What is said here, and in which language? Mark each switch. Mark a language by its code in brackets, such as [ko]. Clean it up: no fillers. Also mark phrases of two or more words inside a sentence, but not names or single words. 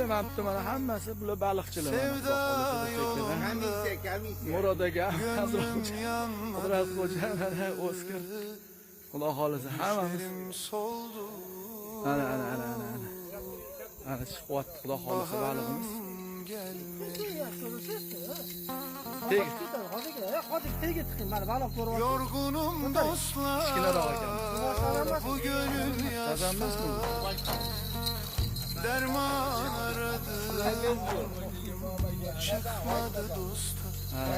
[uz] Mana bitta mana hammasi bular baliqchilar. Murod aka, Qudrat xo'ja, Oskar. Xudo xolasa hammamiz. Ana. Ana chiqyapti, xudo xolasa baliqimiz. [tr] Yorgunum dostlar, bu gönül yaşlar, derman aradım, çıkmadı dostlar.